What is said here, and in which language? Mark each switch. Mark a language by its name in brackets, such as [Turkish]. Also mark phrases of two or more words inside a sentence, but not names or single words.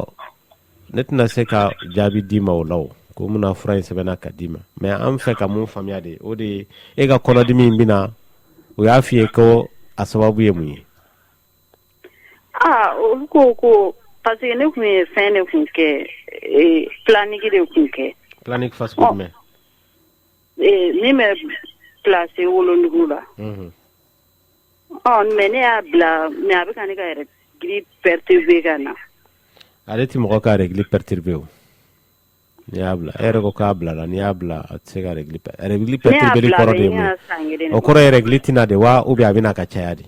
[Bambara] Ne tɛna se ka jaabi d'i ma o la o ko mun na fura in sɛbɛnna ka d'i ma mɛ an fɛ ka mun faamuya de o de ye e ka kɔnɔdimi in bɛna o y'a f'i ye ko a sababu ye mun ye. Olu ko [French] parce que [Bambara] ne kun ye fɛn de kun kɛ planning de kun kɛ. Planning [English] fast food [Bambara] mɛ. Min bɛ place wolonugu la. Mɛ ne y'a bila mɛ a bɛ ka ne ka règle perturber ka na. Ale ti mɔgɔ ka règle perturber o. N'i y'a bila e yɛrɛ ko k'a bila la n'i y'a bila a tɛ se ka règle perturber kɔrɔ de ye mun ye o kɔrɔ ye règle tɛna de wa [French] ou bien [Bambara] a bɛna ka caya de.